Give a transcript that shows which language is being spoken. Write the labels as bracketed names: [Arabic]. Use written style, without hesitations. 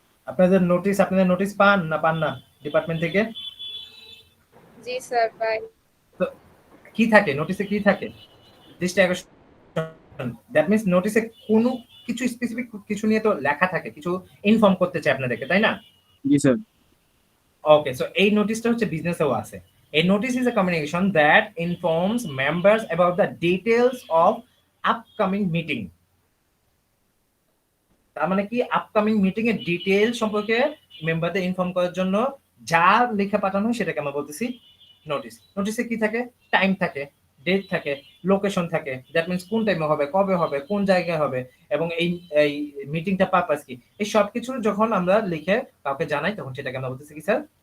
[Bangla] আপনাদের নোটিস পান না ডিপার্টমেন্ট থেকে? জি স্যার, বাই। তো কি থাকে নোটিসে, কি থাকে? দৃষ্টি আকর্ষণ, দ্যাট মিন্স নোটিসে কোনো কিছু স্পেসিফিক কিছু নিয়ে তো লেখা থাকে, কিছু ইনফর্ম করতে চাই আপনাদেরকে, তাই না? জি স্যার। ওকে, সো এই নোটিসটা হচ্ছে বিজনেসেও আছে। [English] A notice is a communication that informs members about the details of upcoming meeting. [Bangla] তার মানে কি, আপকামিং মিটিং এর ডিটেইল সম্পর্কে মেম্বারদের ইনফর্ম করার জন্য যা লেখা পাঠানো হয় সেটাকে আমরা বলতেছি নোটিস। নোটিসে কি থাকে? টাইম থাকে, ডেট থাকে, লোকেশন থাকে, দ্যাট মিন্স কোন টাইমে হবে, কবে হবে, কোন জায়গায় হবে, এবং এই এই মিটিংটা পারপাস কি, এই সব কিছু যখন আমরা লিখে কাউকে জানাই, তখন সেটাকে আমরা বলতেছি কি স্যার?